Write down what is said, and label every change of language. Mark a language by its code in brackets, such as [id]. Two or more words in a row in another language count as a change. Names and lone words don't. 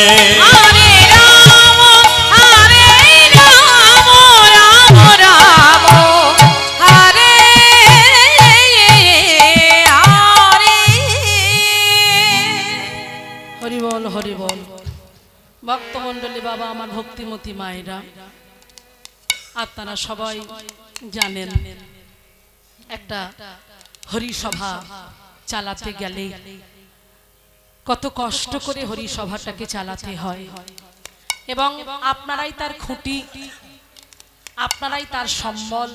[sa] Hare Rama Hare Rama Rama Rama Hare Hare [bn] হরি বল হরি বল। ভক্তমণ্ডলী বাবা, আমার ভক্তিমতী মায়েরা, আপনারা সবাই জানেন একটা হরি সভা চালাতে গেলে কত কষ্ট করে হরি সভাটাকে চালাতে হয়, এবং আপনারাই তার খুঁটি, আপনারাই তার সম্বল।